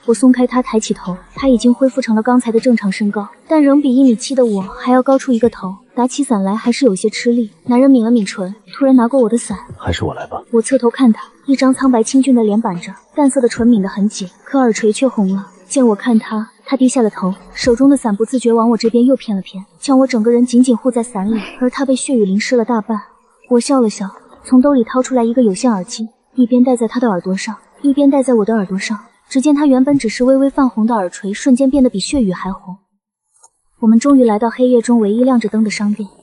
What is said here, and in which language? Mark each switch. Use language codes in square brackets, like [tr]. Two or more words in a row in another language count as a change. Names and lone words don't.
[zh] 我鬆開他，抬起頭，他已經恢復成了剛才的正常身高，但仍比1.7米的我還要高出一個頭。打起傘來還是有些吃力。男人抿了抿唇，突然拿過我的傘：“還是我來吧。” 我側頭看他，一張蒼白清俊的臉板着，淡色的唇抿得很緊，可耳垂卻紅了。見我看他，他低下了頭，手中的傘不自覺往我這邊又偏了偏，將我整個人緊緊護在傘裡，而他被血雨淋濕了大半。我笑了笑，從兜裡掏出來一個有線耳機，一邊戴在他的耳朵上，一邊戴在我的耳朵上。只見他原本只是微微泛紅的耳垂，瞬間變得比血雨還紅。我們終於來到黑夜中唯一亮着燈的商店。